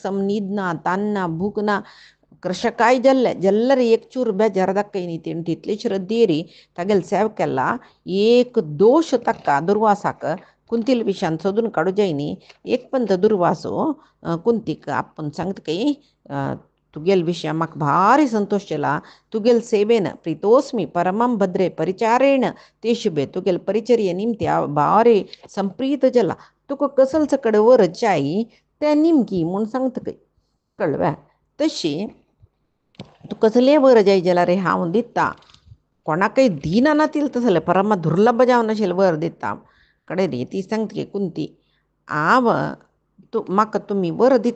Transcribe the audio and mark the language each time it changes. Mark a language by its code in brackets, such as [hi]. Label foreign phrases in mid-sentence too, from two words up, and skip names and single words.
[kok] सम न्हीद ना तान ना भूक ना कशें जाल्ले जाल्यार एक चूर बेजार दाखयनी तेणी तितली श्रद्धेरी तागेले सेव केला एक दोश ताका दुर्वासाक कुंतील विशान सोदून काडू जायनी एक पंत दुर्वासो कुंतीक आपूण सांगता की तुगेल विशय म्हाका भारी संतोष जाला तुगेल सेवेन [sa] प्रितोस्मी परमं भद्रे परिचारेण ते शुभे [kok] तुगेल परिचर्ये निमती भारी संप्रीत जाला तुका कसलच कडेन वर जाय ते निमकी म्हूण सांगता की कळ्ळें तशी तू कसले वर जाय जाल्यार हांव दिता कोणाकय दिना नातील तसले परम दुर्लभ जावन आशिल्ले वर दिता कडेन रे ती सांगता की कुंती हांव म्हाका तुमी वर दिता